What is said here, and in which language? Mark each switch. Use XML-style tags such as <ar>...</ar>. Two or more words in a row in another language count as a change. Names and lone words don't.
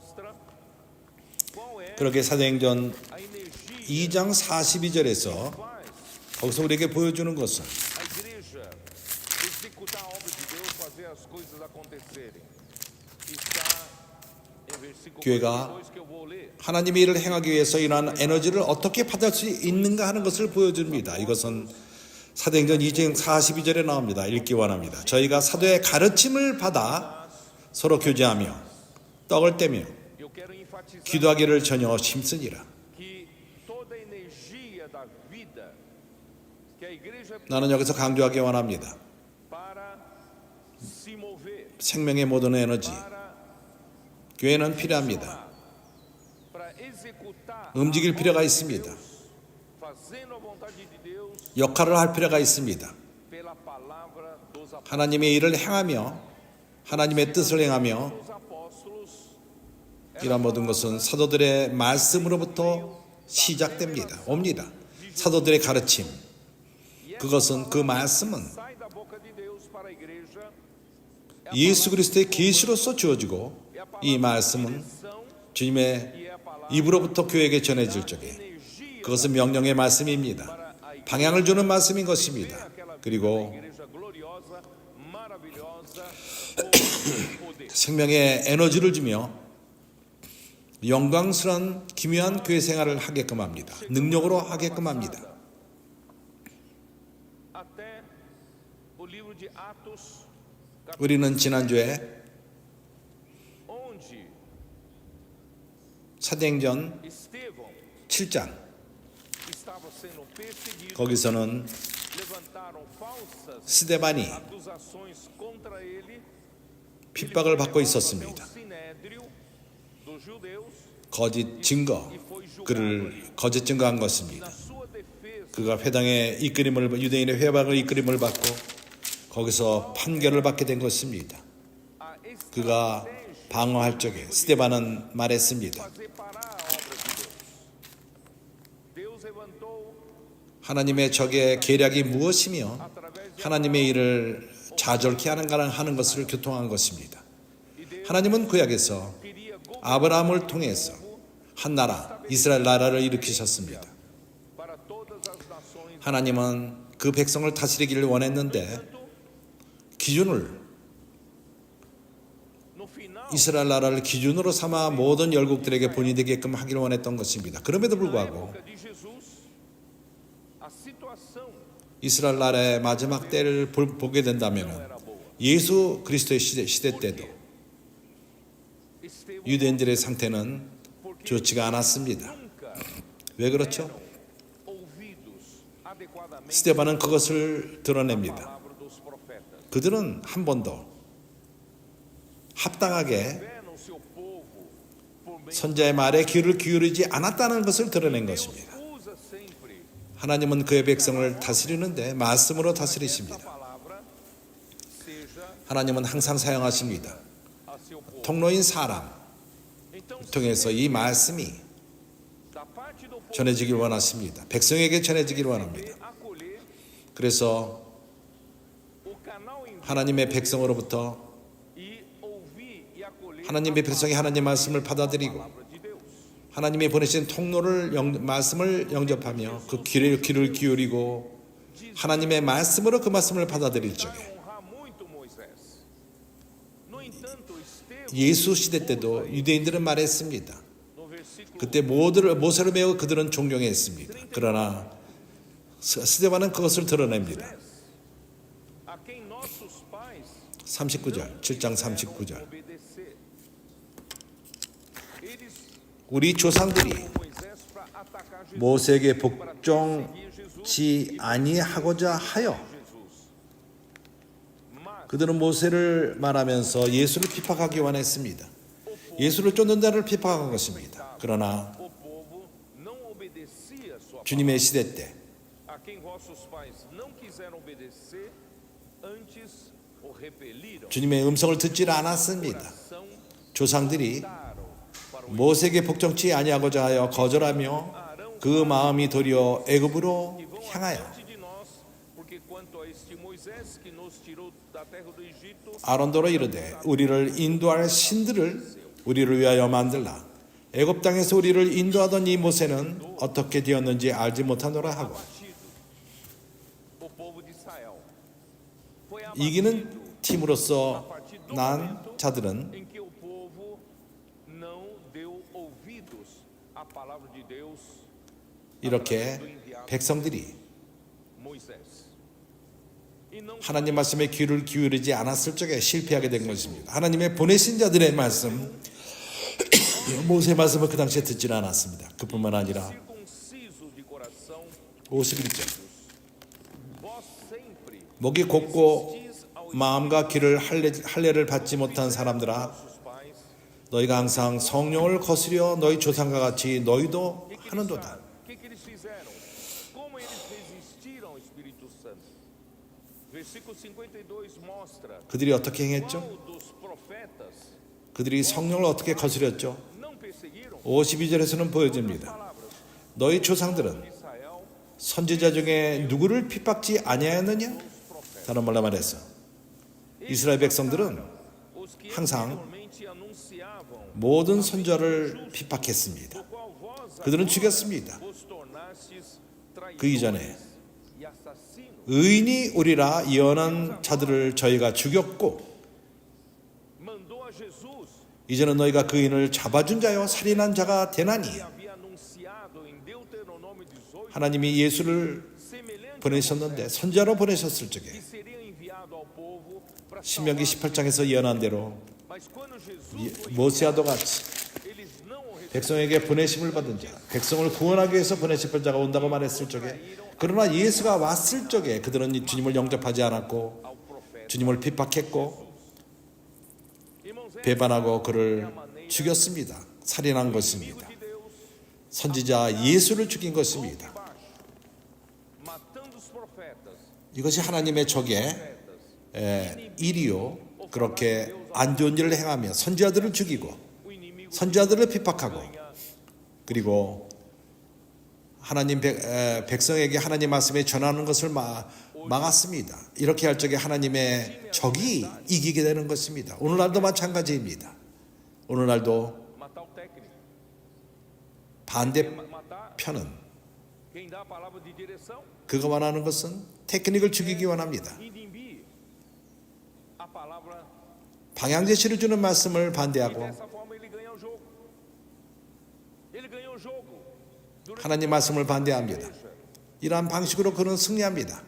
<ko>그렇게 사도행전 2장 42절에서 거기서 우리에게 보여주는 것은 교회가 하나님의 일을 행하기 위해서 이러한 에너지를 어떻게 받을 수 있는가 하는 것을 보여줍니다. 이것은 사도행전 2장 42절에 나옵니다. 읽기 원합니다. 저희가 사도의 가르침을 받아 서로 교제하며 떡을 떼며 기도하기를 전혀 힘쓰니라.</ko> <pt>que a igreja</pt> <ko>나는 여기서 강조하기 원합니다.</ko> <pt>para se mover,</pt> <ko>생명의 모든 에너지,</ko> <pt>para</pt> <ko>교회는 필요합니다.</ko> <pt>para executar</pt> <ko>움직일 필요가 있습니다.</ko> <pt>fazendo a vontade de Deus</pt> <ko>역할을 할 필요가 있습니다.</ko> <pt>pela palavra dos apóstolos.</pt> <ko>하나님의 일을 행하며 하나님의 뜻을 행하며</ko> <pt>Os apóstolos</pt> <ko>이런 모든 것은 사도들의 말씀으로부터 시작됩니다. 옵니다. 사도들의 가르침, 그것은 그 말씀은</ko> <pt>sai da boca de Deus para a igreja.</pt> <ko>예수 그리스도의 계시로서 주어지고 이 말씀은 주님의 입으로부터 교회에게 전해질 적에 그것은 명령의 말씀입니다. 방향을 주는 말씀인 것입니다. 그리고</ko> <pt>Igreja gloriosa, maravilhosa, poder.</pt> <ko>생명의 에너지를 주며 영광스러운 기묘한 교회 생활을 하게끔 합니다. 능력으로 하게끔 합니다.</ko> <pt>Até o livro de Atos,</pt> <ko>우리는 지난주에</ko> <pt>onde</pt> <ko>사도행전</ko> <pt>Estevão</pt> <ko>7장</ko> <pt>estava sendo perseguido,</pt> <ko>거기서는</ko> <pt>levantaram falsas</pt> <ko>스데반이</ko> <pt>acusações contra ele.</pt> <ko>핍박을 받고</ko> <pt>Até o</pt> <ko>있었습니다.</ko> <pt>sinédrio dos judeus</pt> <ko>거짓 증거, 그를 거짓 증거한 것입니다.</ko> <pt>na sua defesa.</pt> <ko>그가 회당의 이끌림을 유대인의 회방을 이끌림을 받고 거기서 판결을 받게 된 것입니다.</ko> <pt>A</pt> <ko>그가 방어할 적에 스데반은 말했습니다.</ko> <pt>fazer parar a obra de Deus. Deus levantou</pt> <ko>하나님의 적의 계략이 무엇이며</ko> <pt>através de</pt> <ko>하나님의 일을 좌절케 하는 것을 교통한 것입니다.</ko> <pt>e Deus</pt> <ko>하나님은 구약에서</ko> <pt>queria</pt> <ko>아브라함을 통해서 한 나라, 이스라엘 나라를 일으키셨습니다.</ko> <pt>para todas as nações.</pt> <ko>하나님은 그 백성을 다스리기를 원했는데 기준을</ko> <pt>No final,</pt> <ko>이스라엘 나라를 기준으로 삼아 모든 열국들에게 본이 되게끔 하기를 원했던 것입니다. 그럼에도</ko> <pt>na</pt> <ko>불구하고</ko> <pt>época de Jesus, a situação</pt> <ko>이스라엘 나라의 마지막 때를 보게 된다면</ko> <pt>era boa.</pt> <ko>예수 그리스도의 시대 때도</ko> <pt>Estevão</pt> <ko>유대인들의 상태는 좋지가 않았습니다.</ko> <pt>nunca</pt> <ko>왜 그렇죠?</ko> <pt>ouvidos adequadamente</pt> <ko>스데반은 그것을</ko> <pt>a</pt> <ko>드러냅니다.</ko> <pt>palavra dos profetas.</pt> <ko>그들은 한 번도 합당하게</ko> <pt>Tiveram seu povo por meio</pt> <ko>선자의 말에 귀를 기울이지 않았다는 것을 드러낸</ko> <pt>Deus</pt> <ko>것입니다.</ko> <pt>usa sempre</pt> <ko>하나님은 그의 백성을 다스리는데 말씀으로</ko> <pt>essa</pt> <ko>다스리십니다.</ko> <pt>palavra seja</pt> <ko>하나님은 항상 사용하십니다.</ko> <pt>a seu povo.</pt> <ko>통로인 사람</ko> <pt>Então, se</pt> <ko>통해서 이 말씀이</ko> <pt>da parte do povo</pt> <ko>전해지길 원하십니다. 백성에게 전해지길 원합니다.</ko> <pt>acolher</pt> <ko>그래서</ko> <pt>o canal em</pt> <ko>하나님의 백성으로부터</ko> <pt>e ouvir e acolher</pt> <ko>하나님의 백성이 하나님 말씀을 받아들이고</ko> <pt>palavra de Deus.</pt> <ko>하나님이 보내신 통로를 말씀을 영접하며 그 귀를 기울이고 하나님의 말씀으로 그 말씀을 받아들일 적에</ko> <pt>Honrar muito Moisés. No entanto, Estevão,</pt> <ko>예수 시대 때도 유대인들은 말했습니다.</ko> <pt>no versículo</pt> <ko>그때 모세를 매우 그들은 존경했습니다. 그러나 스데반은 그것을 드러냅니다.</ko> <pt>a quem nossos pais</pt> <ko>39절, 7장 39절.</ko> <pt>obedecer. Eles</pt> <ko>우리 조상들이</ko> <pt>Moisés para atacar Jesus.</pt> <ko>모세에게</ko> <pt>Seguir Jesus.</pt> <ko>복종치 아니하고자 하여</ko> <pt>Jesus. Mas</pt> <ko>그들은 모세를 말하면서 예수를 핍박하기 원했습니다. 예수를 쫓는 자를 핍박한 것입니다. 그러나</ko> <pt>o povo não obedecia a sua</pt> <ko>주님의 시대 때</ko> <pt>palavra. A quem vossos pais não quiseram obedecer, antes o repeliram.</pt> <ko>주님의 음성을 듣지 않았습니다.</ko> <pt>São</pt> <ko>조상들이</ko> <pt>daram para o</pt> <ko>모세에게 복종치 아니하고자 하여 거절하며 그 마음이 도리어 애굽으로</ko> <pt>que vão</pt> <ko>향하여</ko> <pt>adiante de nós, porque quanto a este Moisés que nos tirou da terra do Egito,</pt> <ko>아론도로 이르되 우리를 인도할 신들을 우리를 위하여 만들라. 애굽 땅에서 우리를 인도하던 이 모세는 어떻게 되었는지 알지 못하노라 하고</ko> <pt>abatido o povo de Israel. Foi</pt> <ko>이기는</ko> <pt>abatido</pt> <ko>팀으로서 난 자들은</ko> <pt>em que o povo não deu ouvidos à palavra de Deus</pt> <ko>이렇게 백성들이</ko> <pt>Moisés. E não</pt> <ko>하나님 말씀에 귀를 기울이지 않았을 적에 실패하게 된 것입니다. 하나님의 보내신 자들의 말씀, 모세 말씀을 그 당시에 듣지는 않았습니다. 그뿐만 아니라</ko> <pt>circunciso de coração,</pt> <ko>51절 목이 곧고 마음과 귀를 할례를 받지 못한 사람들아, 너희가 항상 성령을 거스려 너희 조상과 같이 너희도 하는도다.</ko> <pt>O que eles fizeram? Como eles resistiram ao Espírito Santo? Versículo 52 mostra</pt> <ko>그들이 어떻게 행했죠?</ko> <pt>qual dos profetas</pt> <ko>그들이 성령을 어떻게 거스렸죠?</ko> <pt>não perseguiram</pt> <ko>52절에서는 보여집니다. 너희 조상들은</ko> <pt>Israel,</pt> <ko>선지자 중에 누구를 핍박지 아니하였느냐? 다른 말로 말해서 이스라엘 백성들은</ko> <pt>os que</pt> <ko>항상</ko> <pt>anteriormente anunciavam,</pt> <ko>모든 선지자를 핍박했습니다.</ko> <pt>qual vós</pt> <ko>그들은</ko> <pt>agora</pt> <ko>죽였습니다.</ko> <pt>vos tornastes</pt> <ko>그 이전에</ko> <pt>traidores e assassinos.</pt> <ko>의인이 오리라 예언한 자들을 저희가 죽였고</ko> <pt>Mandou a Jesus,</pt> <ko>이제는 너희가 그 의인을 잡아준 자여 살인한 자가 되나니</ko> <pt>que havia anunciado em Deuteronômio 18,</pt> <ko>하나님이 예수를</ko> <pt>semelhante</pt> <ko>보내셨는데 선지자로 보내셨을</ko> <pt>que</pt> <ko>적에</ko> <pt>seria enviado ao povo para</pt> <ko>신명기</ko> <pt>salvar.</pt> <ko>18장에서 예언한 대로</ko> <pt>Mas quando Jesus foi</pt> <ko>모세와도 같이</ko> <pt>eles não o receberam.</pt> <ko>백성에게 보내심을 받은 자, 백성을 구원하기 위해서 보내실 자가 온다고 말했을 적에, 그러나 예수가 왔을 적에 그들은 주님을 영접하지 않았고</ko> <pt>Ao profeta.</pt> <ko>주님을 핍박했고</ko> <pt>Irmãos, essa</pt> <ko>배반하고 그를</ko> <pt>é a maneira</pt> <ko>죽였습니다. 살인한 것입니다.</ko> <pt>de Deus</pt> <ko>선지자 예수를 죽인 것입니다.</ko> <pt>baixo, matando os profetas,</pt> <ko>이것이 하나님의 적의 일이요. 그렇게 안 좋은 일을 행하며 선지자들을 죽이고</ko> <pt>o inimigo</pt> <ko>선지자들을 핍박하고 그리고 하나님 백성에게 하나님 말씀에 전하는 것을 막았습니다. 이렇게 할 적에 하나님의 적이 이기게 되는 것입니다. 오늘날도 마찬가지입니다. 오늘날도</ko> <pt>matar o técnico,</pt> <ko>반대편은</ko> <pt>matar quem dá a palavra de direção,</pt> <ko>그가 원하는 것은 테크닉을 죽이기 원합니다.</ko> <pt>inibir a palavra.</pt> <ko>방향 제시를 주는 말씀을</ko> <pt>E</pt> <ko>반대하고</ko> <pt>dessa forma ele ganha o jogo. Ele ganhou o jogo. Durante</pt> <ko>하나님 말씀을 반대합니다.</ko> <pt>a igreja,</pt> <ko>이러한 방식으로 그는 승리합니다.</ko>